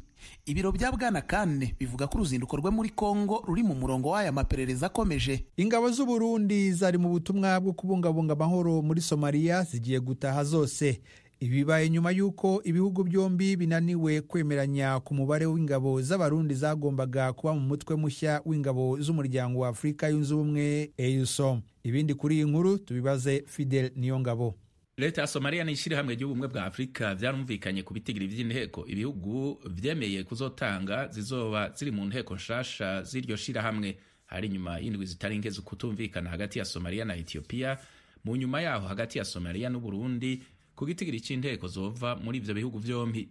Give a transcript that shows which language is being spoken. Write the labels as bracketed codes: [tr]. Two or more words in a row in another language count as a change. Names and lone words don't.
[rw] Ibiro bya Bwana Kane bivuga ko uruzinduko rwe muri Kongo ruri mu murongo w'aya maperereza akomeje. Ingabo z'u Burundi zari mu butumwa bwo kubungabunga amahoro muri Somalia zigiye gutaha zose. Ibibaye nyuma yuko ibihugu byombi binaniwe kwemeranya ku mubare w'ingabo z'abarundi zagombaga kuba mu mutwe mushya w'ingabo z'umuryango wa Afrika yunze ubumwe EUSOM. Ibindi kuri iyi nkuru tubibaze Fidel Niyongabo. [rn] Leta ya Somalia n'ishyirahamwe ry'ubumwe bwa Afrika byarumvikanye ku bitigiri by'inteko ibihugu vyemeye kuzotanga zizoba ziri mu nteko nshasha z'iryo shirahamwe. Hari nyuma y'indwi zitaringeze kutumvikana hagati ya Somalia na Ethiopia, mu nyuma yaho hagati ya Somalia n'u Burundi ku gitigiri cy'inteko zova muri ivyo bihugu vyombi.